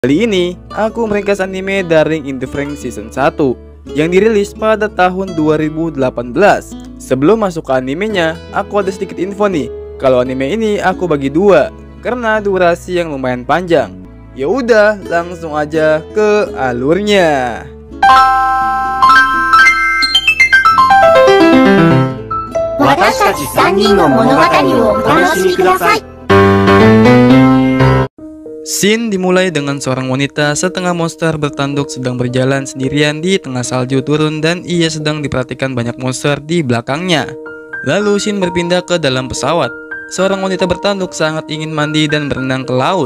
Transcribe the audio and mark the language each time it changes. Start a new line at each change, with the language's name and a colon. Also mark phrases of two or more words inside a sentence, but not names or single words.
Indonesian: Kali ini, aku meringkas anime Daring in the Franxx Season 1 yang dirilis pada tahun 2018. Sebelum masuk ke animenya, aku ada sedikit info nih. Kalau anime ini aku bagi dua karena durasi yang lumayan panjang. Ya udah, langsung aja ke alurnya.
Japanese: Watashi 3人の物語をお楽しみください。
Indonesian: Scene dimulai dengan seorang wanita setengah monster bertanduk sedang berjalan sendirian di tengah salju turun dan ia sedang diperhatikan banyak monster di belakangnya. Lalu scene berpindah ke dalam pesawat. Seorang wanita bertanduk sangat ingin mandi dan berenang ke laut.